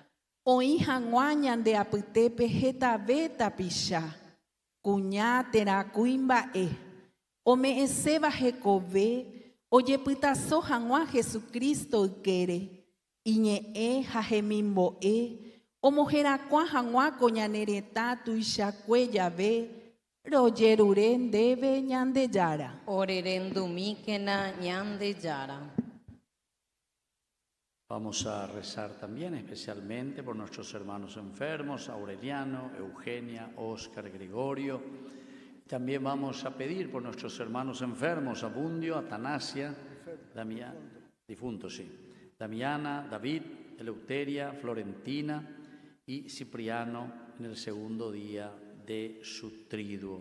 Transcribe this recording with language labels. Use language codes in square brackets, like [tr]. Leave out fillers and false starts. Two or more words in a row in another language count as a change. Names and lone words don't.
[gn] Oĩ hag̃ua ñandeapytépe hetave tapicha, kuña terakũi mba'e, ome'ẽséva hekove, ojepytaso hag̃ua Jesucristo ykére, iñe'ẽ ha hemimbo'e, omoherakuã hag̃ua ko ñanereta tuichakue jave, rojerure ndéve ñandejára. Orerendumíkena ñande yara. [es] Vamos a rezar también especialmente por nuestros hermanos enfermos, Aureliano, Eugenia, Óscar, Gregorio. También vamos a pedir por nuestros hermanos enfermos, Abundio, Atanasia, Damián, difuntos, sí, Damiana, David, Eleuteria, Florentina y Cipriano en el segundo día de su triduo.